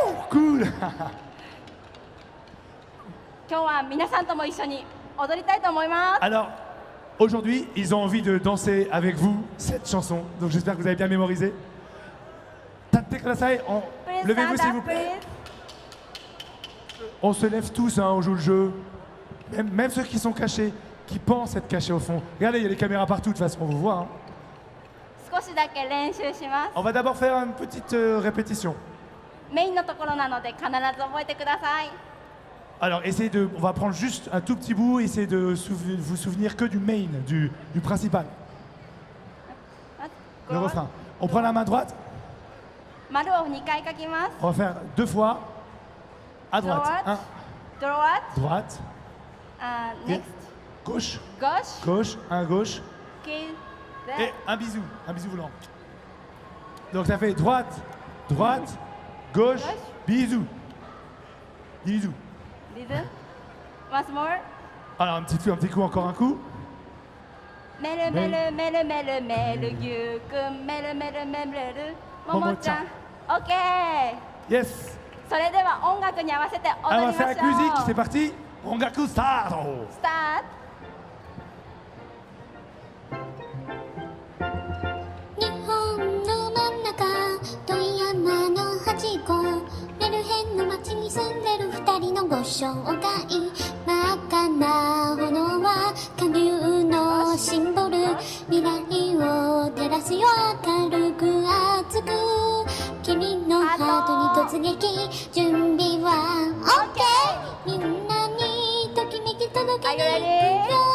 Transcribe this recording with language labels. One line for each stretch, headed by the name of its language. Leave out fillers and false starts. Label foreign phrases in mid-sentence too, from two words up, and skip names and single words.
Japanese: cool. 今日は皆さんとも一緒に踊りたいと思います。
French: Alors, aujourd'hui, ils ont envie de danser avec vous cette chanson. Donc j'espère que vous avez bien mémorisé.
Japanese: 立ってください.
English: Please
French: Levez-vous
English: stand
French: s'il vous
English: up,
French: plaît.
English: please.
French: On se lève tous, hein, on joue le jeu. Même ceux qui sont cachés, qui pensent être cachés au fond. Regardez, il y a les caméras partout, de toute façon, on vous voit. Hein.
Japanese: 少しだけ練習します。
French: On va d'abord faire une petite répétition.
Japanese: メインのところなので必ず覚えてください。
French: Alors, on va prendre juste un tout petit bout, essayez de vous souvenir que du main, du principal, le refrain. On prend la main droite,
Japanese: 丸を2回書きます。
French: on va faire 2 fois. À droite. Un, Droite. droite. Next. Gauche. Gauche. Gauche. Un gauche. Okay. Et un bisou. Un bisou volant. Donc ça fait droite, droite, gauche, bisou. Bisou.
English: Rhythm. Once more.
French: Alors un petit coup, encore un coup.
Japanese: メルメルメルメルメルギューくんメルメルメルメルももちゃん。OK。 Yes. それでは音楽に合わせて踊
French: Alors on
Japanese: り
French: va
Japanese: ま
French: faire
Japanese: し
French: la musique,
Japanese: ょ
French: c'est
Japanese: う。
French: parti.
Japanese: Ongaku start. スタート。日本の真ん中遠山の端っこメルヘンの町に住んでる二人のご紹介真っ赤な炎は下流のシンボル未来を照らすよ明るく熱く君のハートに突撃準備は OK みんなにときめき届けに行くよ